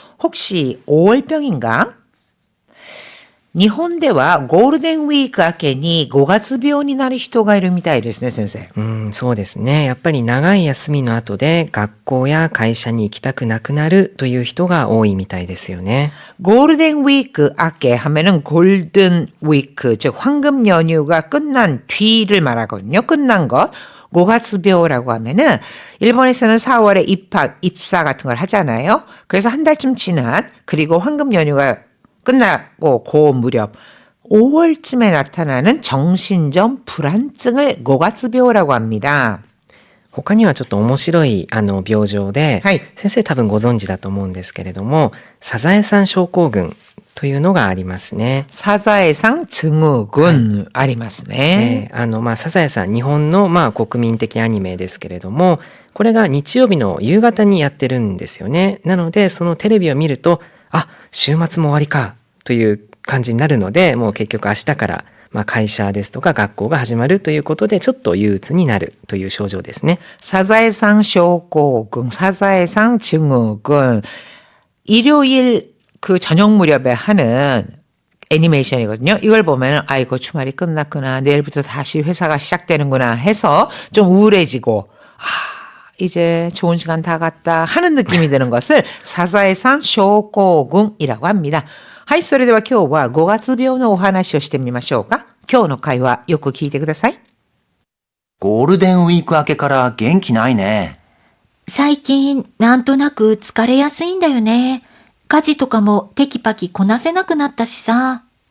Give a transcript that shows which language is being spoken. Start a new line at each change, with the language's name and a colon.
Korean: 혹시 5월병인가?
Japanese: 日本ではゴールデンウィーク明けに5月病になる人がいるみたいですね、先生。そうですね。やっぱり長い休みの後で学校や会社に行きたくなくなるという人が多いみたいですよね。
Korean: ゴールデンウィーク明け하면은 골든 위크, 즉 황금 연휴가 끝난 뒤를 말하거든요. 끝난 것. 5月病라고 하면은 일본에서는 4월에 입학, 입사 같은 걸 하잖아요. 그래서 한 달쯤 지난 그리고 황금 연휴가 끝나고 그 무렵 5월쯤에 나타나는 정신적 불안증을 5月病라고 합니다.
Japanese: 他にはちょっと面白い病状で、はい、先生多分ご存知だと思うんですけれども、サザエさん症候群というのがありますね。 사자에상 증후군、ありますね。サザエさん、日本の国民的アニメですけれども、これが日曜日の夕方にやってるんですよね。なのでそのテレビを見ると、週末も終わりかという感じになるので、もう結局明日から会社ですとか学校が始まるということでちょっと憂鬱になるという症状ですね。
Korean: 사자에상 쇼고군, 사자에상 증후군. 일요일 그 저녁 무렵에 하는 애니메이션이거든요. 이걸 보면은 아이고 주말이 끝났구나. 내일부터 다시 회사가 시작되는구나 해서 좀 우울해지고 이제 좋은 시간 다 갔다 하는 느낌이 드는 것을 사자에상 쇼고군이라고 합니다.
Japanese: はい、それでは今日は5月病のお話をしてみましょうか。今日の会話よく聞いてください。ゴールデンウィーク明けから元気ないね。最近なんとなく疲れやすいんだよね。家事とかもテキパキこなせなくなったしさ。